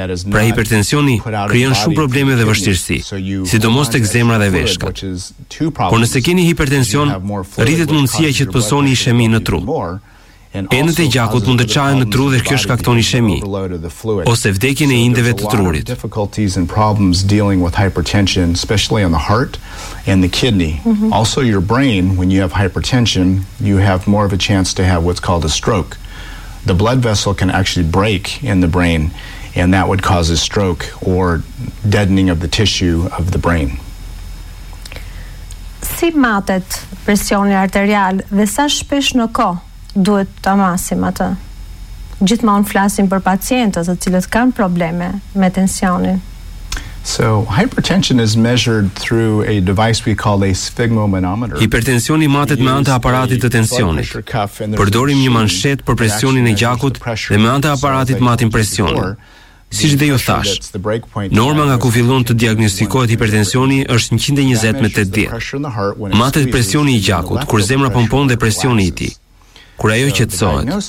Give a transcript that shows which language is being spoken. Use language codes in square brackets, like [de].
[sq] Pra hipertensioni krijon shumë probleme dhe vështirësi, sidomos tek zemra dhe veshkat. Por nëse keni hipertension, rritet mundësia që të pësoni ishemi në trup. Enët e gjakut mund të çahen në tru dhe kjo shkakton ishemi ose vdekjen e indeve të trurit. [en] Difficulties and problems dealing with hypertension, especially on the heart and the kidney. Also your brain, when you have hypertension, you have more of a chance to have what's called a stroke. The blood vessel can actually break in the brain and that would cause a stroke or deadening of the tissue of the brain. [sq] Si matet presioni arterial dhe sa shpesh në kohë duhet ta masim atë? Gjithmonë flasim për pacientët të cilët kanë probleme me tensionin. [en] So, hypertension is measured through a device we call a sphygmomanometer. [sq] Hipertensioni matet me anë të aparatit të tensionit. Përdorim një manshet për presionin e gjakut dhe me anë të aparatit matim presionin. Siç dhe ju thash, norma nga ku fillon të diagnostikohet hipertensioni është 120/80. Matet presioni i gjakut kur zemra pompon dhe presioni i tij. kur ajo qetësohet.